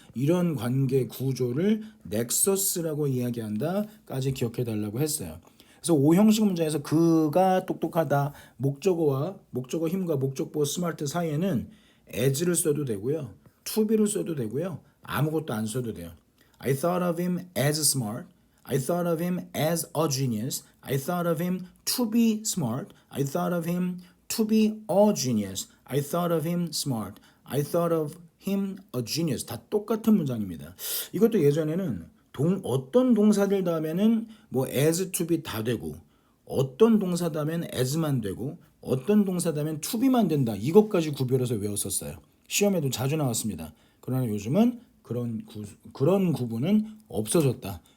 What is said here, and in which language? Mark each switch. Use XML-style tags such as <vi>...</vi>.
<ko>이런 관계 구조를 넥서스라고 이야기한다까지 기억해 달라고 했어요. 그래서 O형식 문장에서 그가 똑똑하다, 목적어와 목적어 힘과 목적보 스마트 사이에는 as를 써도 되고요, to be를 써도 되고요, 아무것도 안 써도 돼요.</ko> <en>I thought of him as smart. I thought of him as a genius. I thought of him to be smart. I thought of him to be a genius. I thought of him smart. I thought of him a genius.</en> <ko>다 똑같은 문장입니다. 이것도 예전에는 어떤 동사들 다음에는 뭐 as, to be 다 되고, 어떤 동사 다음에는 as만 되고, 어떤 동사 다음에는 to be만 된다. 이것까지 구별해서 외웠었어요. 시험에도 자주 나왔습니다. 그러나 요즘은 그런 구분은 없어졌다.</ko>